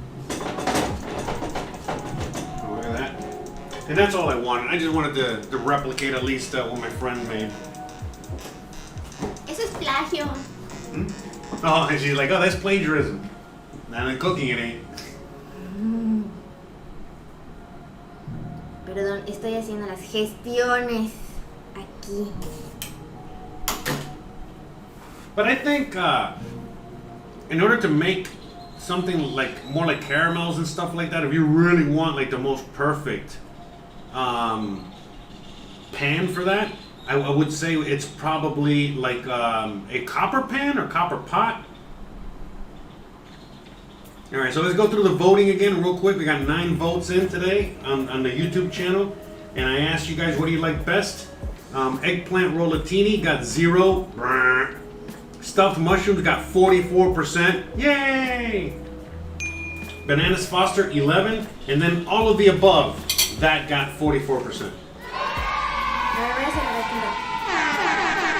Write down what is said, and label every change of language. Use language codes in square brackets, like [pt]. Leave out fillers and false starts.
[en] Oh, look at that. And that's all I wanted. I just wanted to replicate at least what my friend made. [es] Eso es plagio. Hmm? [en] Oh, and she's like, oh, that's plagiarism. And then cooking it ain't. [es] Perdón, estoy haciendo las gestiones aquí. [en] But I think in order to make something like more like caramels and stuff like that, if you really want like the most perfect pan for that, I would say it's probably like a copper pan or copper pot. All right, so let's go through the voting again real quick. We got 9 votes in today on the YouTube channel, and I asked you guys, what do you like best? Eggplant Rollatini got 0. Stuffed mushrooms got 44%. Yay! Bananas Foster 11, and then all of the above that got 44%. [es] Ahora voy a hacer Rollatini.